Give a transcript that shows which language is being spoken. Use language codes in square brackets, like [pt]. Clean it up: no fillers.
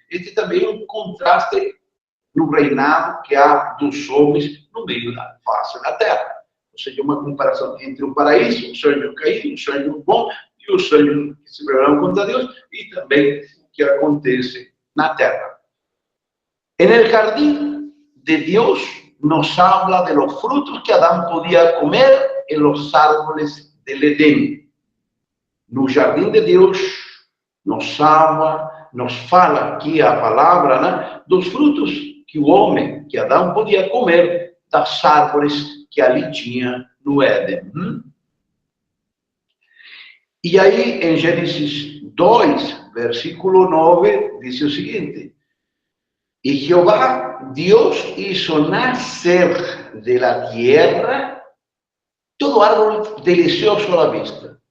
[pt] Este também é um contraste no reinado que há dos homens no meio da face da terra. Ou seja, uma comparação entre o paraíso, os anjos caídos, os anjos bons e os anjos que se rebelaram contra Deus, e também o que acontece na terra. [es] En el jardín de Dios nos habla de los frutos que Adán podía comer en los árboles del Edén. [pt] No jardim de Deus nos fala aqui a palavra, né, dos frutos que o homem, que Adão podia comer das árvores que ali tinha no Éden. E aí, em Gênesis 2, versículo 9, diz o seguinte: [es] Y Jehová Dios hizo nacer de la tierra todo árbol delicioso a la vista.